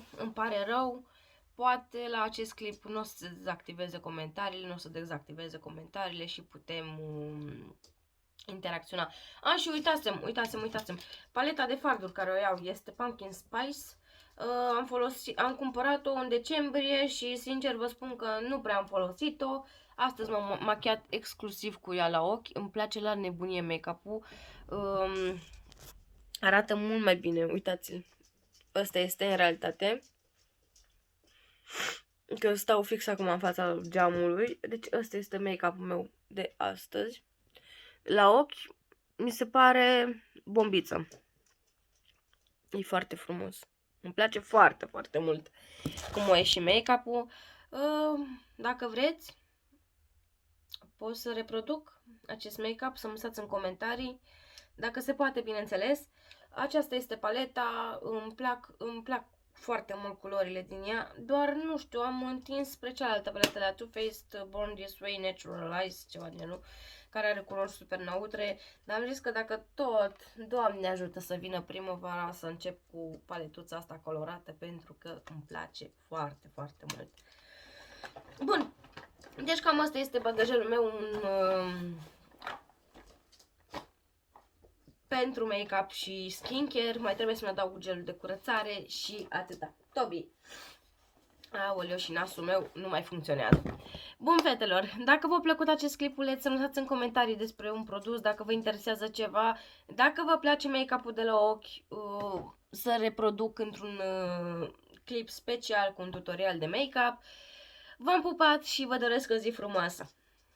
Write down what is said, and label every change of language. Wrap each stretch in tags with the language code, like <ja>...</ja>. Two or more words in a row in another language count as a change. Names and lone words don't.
<ro>Îmi pare rău, poate la acest clip nu o să se dezactiveze comentariile, nu o să dezactiveze comentariile și putem interacționa. Și uitasem, paleta de farduri care o iau este Pumpkin Spice. Am cumpărat-o în decembrie și sincer vă spun că nu prea am folosit-o. Astăzi m-am machiat exclusiv cu ea la ochi. Îmi place la nebunie make-up-ul. Arată mult mai bine, uitați-l. Ăsta este în realitate. Că stau fix acum în fața geamului. Deci ăsta este make-up-ul meu de astăzi. La ochi mi se pare bombiță. E foarte frumos. Îmi place foarte mult cum o e și make-up-ul. Dacă vreți, pot să reproduc acest make-up, să-mi lăsați în comentarii dacă se poate, bineînțeles. Aceasta este paleta, îmi plac foarte mult culorile din ea, doar nu știu, am întins spre cealaltă paletă la Too Faced Born This Way Natural Eyes, ceva de genul, care are culori super neutre, dar am zis că dacă tot, Doamne ajută să vină primăvara, să încep cu paletuța asta colorată, pentru că îmi place foarte, foarte mult. Bun, deci cam asta este bagajelul meu pentru make-up și skincare. Mai trebuie să-mi adaug gelul de curățare și atâta. Tobi! Aoleu, și nasul meu nu mai funcționează. Bun, fetelor, dacă v-a plăcut acest clipuleț, să-mi lăsați în comentarii despre un produs, dacă vă interesează ceva, dacă vă place make-up-ul de la ochi, să reproduc într-un clip special cu un tutorial de make-up. V-am pupat și vă doresc o zi frumoasă!</ro>